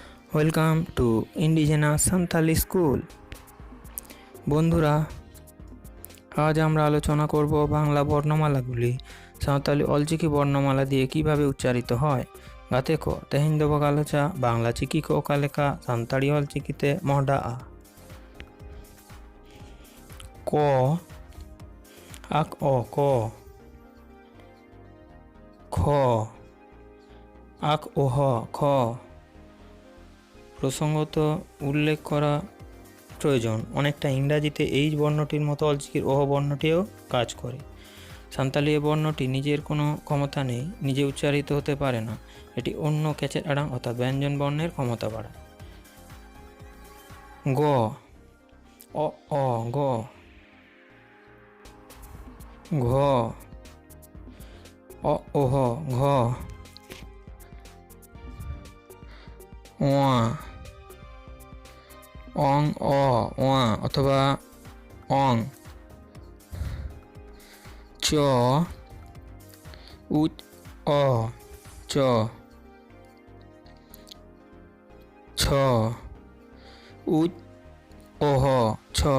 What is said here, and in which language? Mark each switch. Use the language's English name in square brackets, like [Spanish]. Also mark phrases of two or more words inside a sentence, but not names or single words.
[English] Welcome to Indigenous Santali School. [Bangla] বন্ধুরা, আজ আমরা আলোচনা করব বাংলা বর্ণমালাগুলি সাঁওতালি অলচিকি বর্ণমালা দিয়ে কিভাবে উচ্চারিত হয়। [Santali] গাতে ক তেহেᱧ ᱫᱚ ᱜᱟᱞᱚᱪᱟ বাংলা চিকি ᱠᱚ ᱚᱠᱟ ᱞᱮᱠᱟ ᱥᱟᱱᱛᱟᱲᱤ ᱚᱞᱪᱤᱠᱤᱛᱮ ᱢᱚᱦᱰᱟᱜᱼᱟ। [Bangla] ক আক অ ক, খ আক ওহ খ। প্রসঙ্গত উল্লেখ করা প্রয়োজন, অনেকটা ইংরাজিতে এইচ বর্ণটির মতো অলচিকির ওহ বর্ণটিও কাজ করে। সাঁওতালি এ বর্ণটি নিজের কোনো ক্ষমতা নেই, নিজে উচ্চারিত হতে পারে না। এটি অন্য ক্যাচের আড়াং অর্থাৎ ব্যঞ্জন বর্ণের ক্ষমতা বাড়ায়। গ অ অ গ, ঘ অ ওহ ঘ, ওয়া অং অ ওয়া অথবা অং, চ উচ অ চ, ছ উচ ওহ ছ।